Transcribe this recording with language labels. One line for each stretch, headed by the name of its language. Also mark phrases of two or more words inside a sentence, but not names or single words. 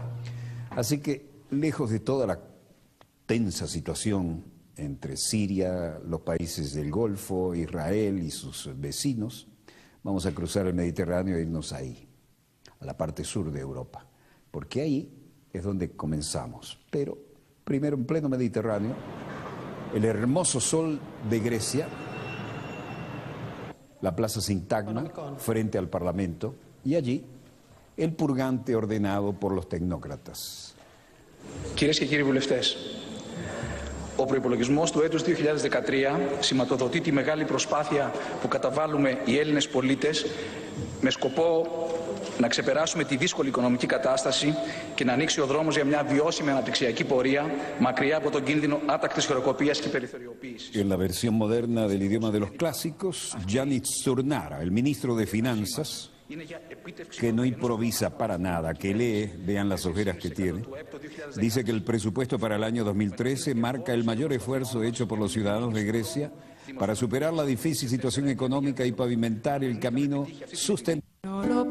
Spanish: Así que, lejos de toda la tensa situación entre Siria, los países del Golfo, Israel y sus vecinos, vamos a cruzar el Mediterráneo e irnos ahí, a la parte sur de Europa, porque ahí es donde comenzamos. Pero primero, en pleno Mediterráneo, el hermoso sol de Grecia, la Plaza Sintagma, frente al Parlamento, y allí el purgante ordenado por los tecnócratas.
Greek: Κυρίες και κύριοι βουλευτές, ο προϋπολογισμός του έτους 2013 σηματοδοτεί τη μεγάλη προσπάθεια που καταβάλουμε οι Έλληνες πολίτες με σκοπό να ξεπεράσουμε τη δύσκολη οικονομική κατάσταση και να ανοίξει ο δρόμος για μια βιώσιμη αναπτυξιακή πορεία μακριά από τον κίνδυνο άτακτης χρεοκοπίας και περιθωριοποίησης.
Spanish: En la versión moderna del idioma de los clásicos, Yannis Surnara, el ministro de Finanzas, que no improvisa para nada, que lee, vean las ojeras que tiene, dice que el presupuesto para el año 2013 marca el mayor esfuerzo hecho por los ciudadanos de Grecia para superar la difícil situación económica y pavimentar el camino sustentable.